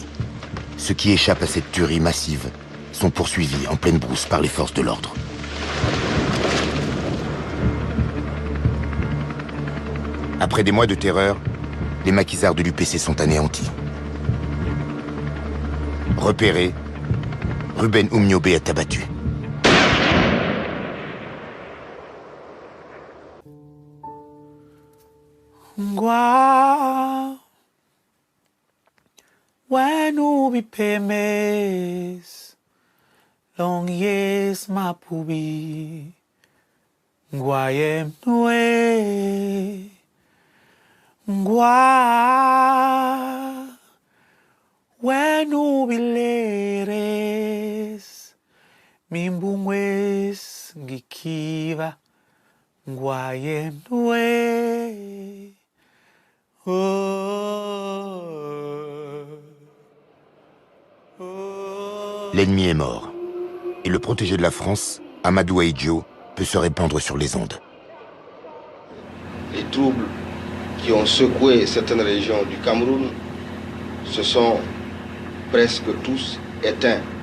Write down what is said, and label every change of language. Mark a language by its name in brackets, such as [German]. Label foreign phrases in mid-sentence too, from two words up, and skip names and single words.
[French] Ceux qui échappent à cette tuerie massive sont poursuivis en pleine brousse par les forces de l'ordre. Après des mois de terreur, les maquisards de l'UPC sont anéantis. Repéré, Ruben Oumniobé est abattu. [Basaa] Ngwa wenu bipemes long yes mapubi ngwa yem nwe ngwa wenu bileres mimbungwes ngikiva ngwa yem nwe. [French] L'ennemi est mort. Et le protégé de la France, Amadou Ahidjo, peut se répandre sur les ondes. Les troubles qui ont secoué certaines régions du Cameroun se sont presque tous éteints.